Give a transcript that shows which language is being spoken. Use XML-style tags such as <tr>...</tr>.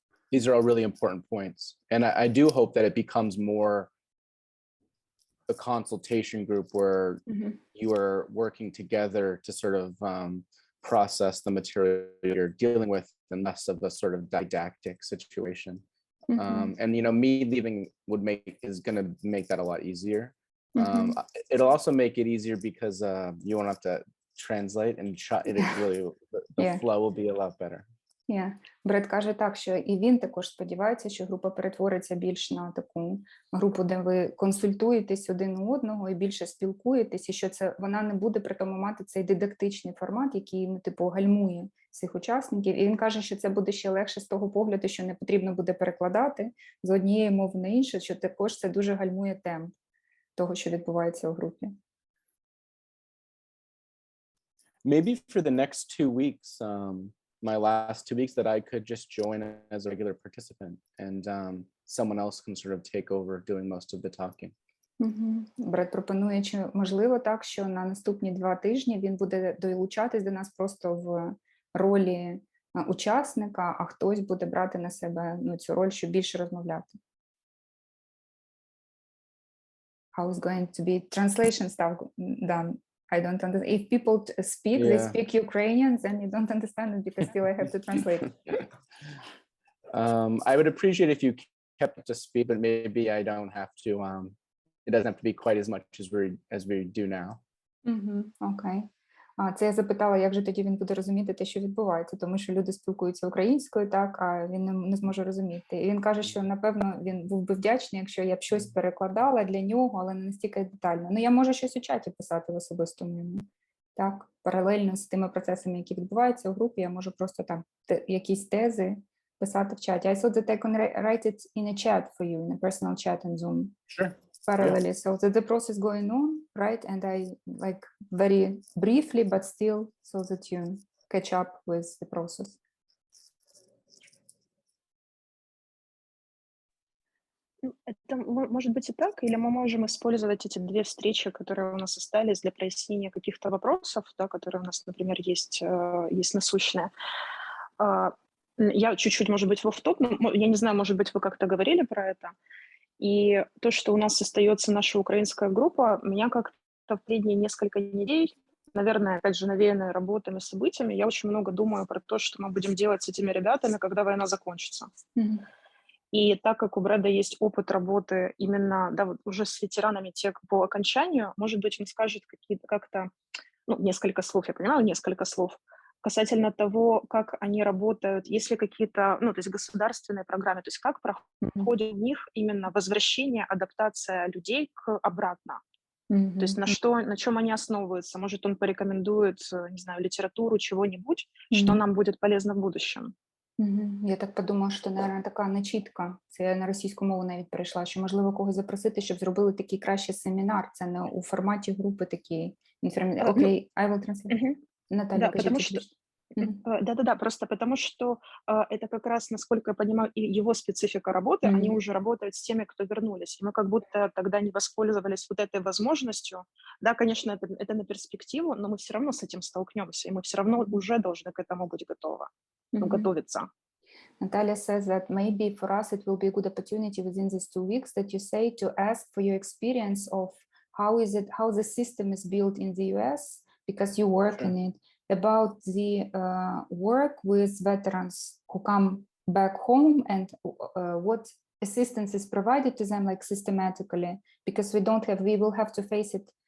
<en>These are all really important points. And I do hope that it becomes more a consultation group where you are working together to sort of process the material you're dealing with, and less of a sort of didactic situation. And me leaving is going to make that a lot easier. It'll also make it easier because you won't have to translate, and it really the flow will be a lot better.</en> <uk>Бред каже так, що і він також сподівається, що група перетвориться більш на таку групу, де ви консультуєтесь один у одного і більше спілкуєтесь, і що вона не буде при тому мати цей дидактичний формат, який гальмує цих учасників. І він каже, що це буде ще легше з того погляду, що не потрібно буде перекладати з однієї мови на іншу, що також це дуже гальмує темп того, що відбувається у групі.</uk> <en>Maybe for the next 2 weeks, my last 2 weeks, that I could just join as a regular participant, and someone else can sort of take over doing most of the talking.</en> <uk>Бред пропонує, чи можливо так, що на наступні 2 тижні він буде долучатись до нас просто в ролі учасника, а хтось буде брати на себе цю роль, щоб більше розмовляти.</uk> <en>How is going to be translation stuff done? I don't understand. If people speak, they speak Ukrainian, then you don't understand it because still I have to translate. I would appreciate if you kept up to speed, but maybe I don't have to. It doesn't have to be quite as much as we do now.</en> <uk>Окей. Це я запитала, як же тоді він буде розуміти те, що відбувається, тому що люди спілкуються українською, так, а він не зможе розуміти. І він каже, що, напевно, він був би вдячний, якщо я б щось перекладала для нього, але не настільки детально. Ну, я можу щось у чаті писати в особистому йому, так, паралельно з тими процесами, які відбуваються у групі, я можу просто там якісь тези писати в чаті.</uk> <en>I thought that I can write it in a chat for you, in a personal chat on Zoom. Sure. Parallelly, so that the process going on, right? And I like very briefly, but still, so that you catch up with the process.</en> <ru>Это может быть и так, или мы можем использовать эти 2 встречи, которые у нас остались, для прояснения каких-то вопросов, да, которые у нас, например, есть насущные. Я чуть-чуть, может быть, в офф-топ, я не знаю, может быть, вы как-то говорили про это. И то, что у нас остается наша украинская группа, меня как-то в последние несколько недель, наверное, опять же, навеянные работами, событиями, я очень много думаю про то, что мы будем делать с этими ребятами, когда война закончится. И так как у Бреда есть опыт работы именно, да, вот уже с ветеранами тех по окончанию, может быть, он скажет как-то, несколько слов, я понимаю, несколько слов, касательно того, как они работают, есть ли какие-то, то есть государственные программы, то есть как проходит у них именно возвращение, адаптация людей обратно. То есть на чем они основываются. Может, он порекомендует, не знаю, литературу, чего-нибудь, что нам будет полезно в будущем.</ru> <uk>Я так подумала, що, наверное, така начітка, це я на російську мову навіть перейшла, що, можливо, когось запросити, щоб зробили такий кращий семінар, це не у форматі групи такі інформації. Окей,</uk> <en>I will translate.</en> <uk>Наталя,</uk> <ru>да, потому что Да-да-да, просто потому что это как раз, насколько я понимаю, и его специфика работы, они уже работают с теми, кто вернулись. И мы как будто тогда не воспользовались вот этой возможностью. Да, конечно, это на перспективу, но мы все равно с этим столкнемся, и мы все равно уже должны к этому быть готовы, готовиться.</ru> <en>Natalia says that maybe for us it will be a good opportunity within these 2 weeks that you say to ask for your experience of how the system is built in the US, because you work in it, about the work with veterans who come back home and what assistance is provided to them, like systematically, because we will have to face it.</en>